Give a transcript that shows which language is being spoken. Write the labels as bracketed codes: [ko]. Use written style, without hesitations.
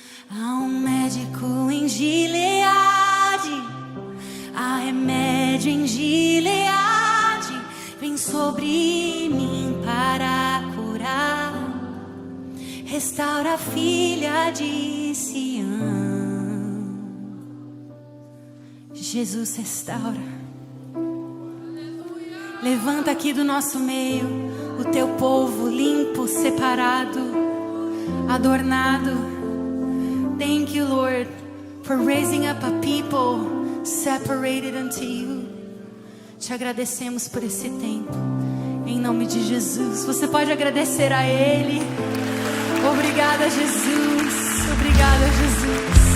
[pt] Há um médico em Gileade, há remédio em Gileade, vem sobre mim para curar, restaura a filha de Sião. Jesus restaura. Levanta aqui do nosso meio o teu povo limpo, separado, adornado. [en] Thank you, Lord, for raising up a people separated unto you. [pt] Te agradecemos por esse tempo, em nome de Jesus. Você pode agradecer a Ele. Obrigada, Jesus. Obrigada, Jesus.